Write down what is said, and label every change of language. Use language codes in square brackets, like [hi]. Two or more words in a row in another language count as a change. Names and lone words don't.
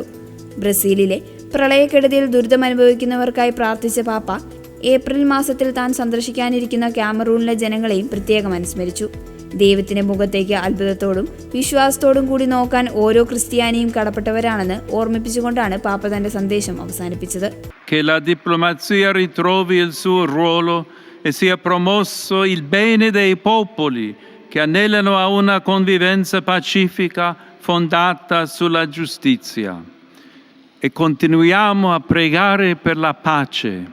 [ml] ബ്രസീലിലെ പ്രളയക്കെടുതിയിൽ ദുരിതമനുഭവിക്കുന്നവർക്കായി പ്രാർത്ഥിച്ച പാപ്പ ഏപ്രിൽ മാസത്തിൽ താൻ സന്ദർശിക്കാനിരിക്കുന്ന കാമറൂണിലെ ജനങ്ങളെയും പ്രത്യേകം അനുസ്മരിച്ചു. ദൈവത്തിന്റെ മുഖത്തേക്ക് അത്ഭുതത്തോടും വിശ്വാസത്തോടും കൂടി നോക്കാൻ ഓരോ ക്രിസ്ത്യാനിയും കടപ്പെട്ടവരാണെന്ന് ഓർമ്മിപ്പിച്ചുകൊണ്ടാണ് പാപ്പ തന്റെ സന്ദേശം അവസാനിപ്പിച്ചത്. [it] Che la diplomazia ritrovi il suo ruolo e sia promosso il bene dei popoli che anelano a una convivenza pacifica fondata sulla giustizia. E continuiamo a pregare per la pace.